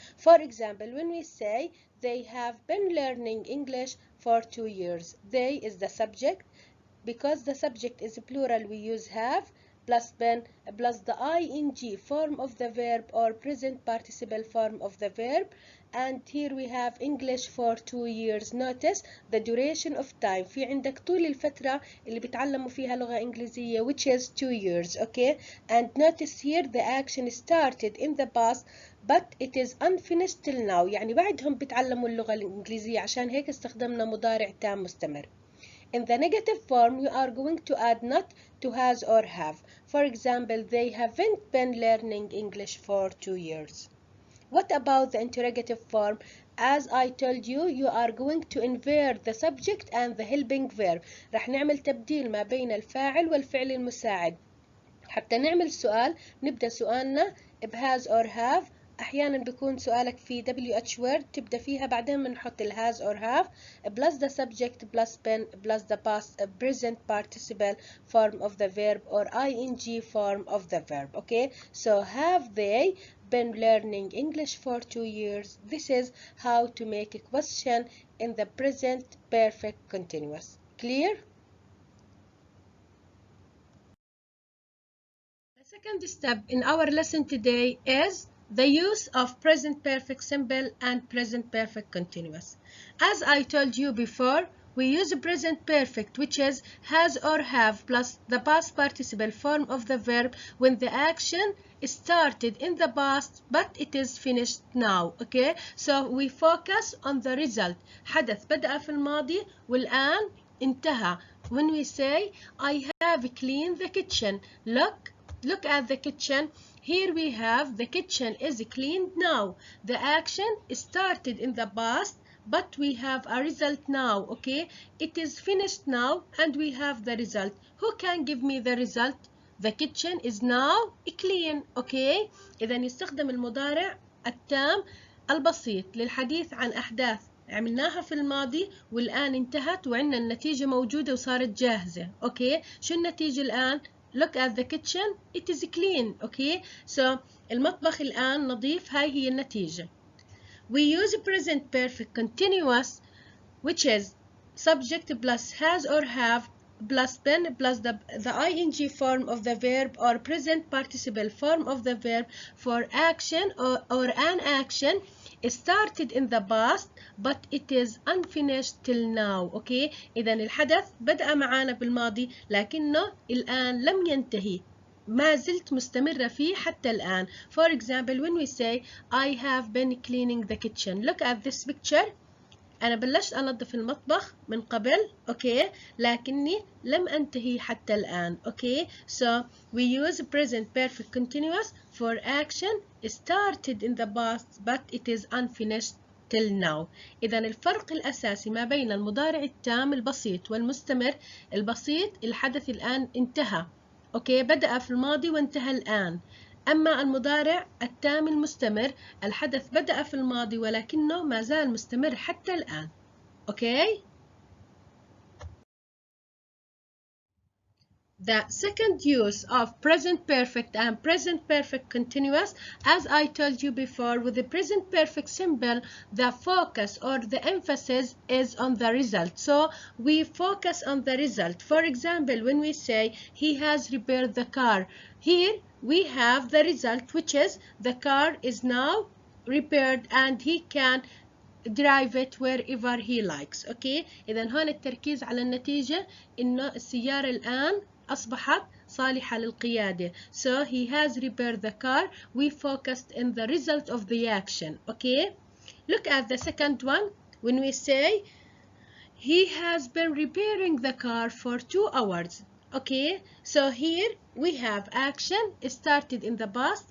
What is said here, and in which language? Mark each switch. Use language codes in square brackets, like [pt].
[en] For example, when we say they have been learning English for 2 years, they is the subject. Because the subject is plural, we use have plus been plus the ing form of the verb or present participle form of the verb, and here we have English for 2 years. Notice the duration of time. [ar] في عندك طول الفترة اللي بتعلموا فيها لغة إنجليزية [en] which is 2 years. Okay, and notice here the action started in the past but it is unfinished till now. [ar] يعني بعدهم بتعلموا اللغة الإنجليزية، عشان هيك استخدمنا مضارع تام مستمر. [en] In the negative form, you are going to add not to has or have. For example, they haven't been learning English for 2 years. What about the interrogative form? As I told you, you are going to invert the subject and the helping verb. [ar] رح نعمل تبديل ما بين الفاعل والفعل المساعد. حتى نعمل سؤال نبدأ سؤالنا بهاز [en] or have. [ar] أحيانا بيكون سؤالك في [en] WH word [ar] تبدأ فيها، بعدين بنحط ال [en] has or have plus the subject plus been plus the past present participle form of the verb or ing form of the verb. Okay, so have they been learning English for 2 years? This is how to make a question in the present perfect continuous. Clear? The second step in our lesson today is the use of present perfect simple and present perfect continuous. As I told you before, we use present perfect, which is has or have plus the past participle form of the verb when the action started in the past but it is finished now. Okay, so we focus on the result. [ar] حدث بدأ في الماضي والآن انتهى. [en] When we say I have cleaned the kitchen, look at the kitchen. Here we have the kitchen is cleaned now. The action started in the past but we have a result now. Okay, it is finished now and we have the result. Who can give me the result? The kitchen is now clean. [ar] Okay, إذا يستخدم المضارع التام البسيط للحديث عن أحداث عملناها في الماضي والآن انتهت وعندنا النتيجة موجودة وصارت جاهزة. [en] Okay, [ar] شو النتيجة الآن؟ [en] Look at the kitchen, it is clean. [ar] Okay, so المطبخ الآن نظيف. هاي هي النتيجة. [en] We use present perfect continuous, which is subject plus has or have plus been plus the ing form of the verb or present participle form of the verb for action or an action started in the past but it is unfinished till now. [ar] Okay, إذا الحدث بدأ معانا بالماضي لكنه الآن لم ينتهي، ما زلت مستمرة فيه حتى الآن. [en] For example, when we say I have been cleaning the kitchen, look at this picture. [ar] أنا بلشت أنظف المطبخ من قبل. Okay, لكني لم أنتهي حتى الآن. [en] Okay, so we use present perfect continuous for action started in the past but it is unfinished till now. [ar] إذا الفرق الأساسي ما بين المضارع التام البسيط والمستمر، البسيط الحدث الآن انتهى. أوكي، بدأ في الماضي وانتهى الآن. أما المضارع التام المستمر الحدث بدأ في الماضي ولكنه ما زال مستمر حتى الآن. [en] Okay? The second use of present perfect and present perfect continuous, as I told you before, with the present perfect simple, the focus or the emphasis is on the result. So we focus on the result. For example, when we say he has repaired the car, here we have the result, which is the car is now repaired and he can drive it wherever he likes. [ar] Okay, إذا هون التركيز على النتيجة إنه السيارة الآن أصبحت صالحة للقيادة. [en] So he has repaired the car. We focused in the result of the action. Okay, look at the second one. When we say he has been repairing the car for 2 hours. Okay, so here we have action started in the past.